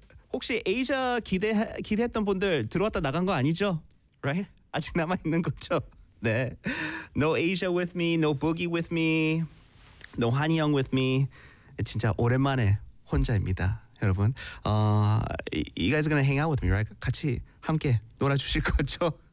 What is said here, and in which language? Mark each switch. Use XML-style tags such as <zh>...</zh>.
<ko>혹시 Asia 기대했던 분들 들어왔다 나간 거 아니죠?</ko> <en>Right?</en> <ko>아직 남아있는 거죠? 네.</ko> <en>No Asia with me, no Boogie with me, no Hani Young with me.</en> <ko>진짜 오랜만에 혼자입니다, 여러분.</ko> <en>You guys are gonna hang out with me, right?</en> <ko>같이 함께 놀아주실 거죠?</ko>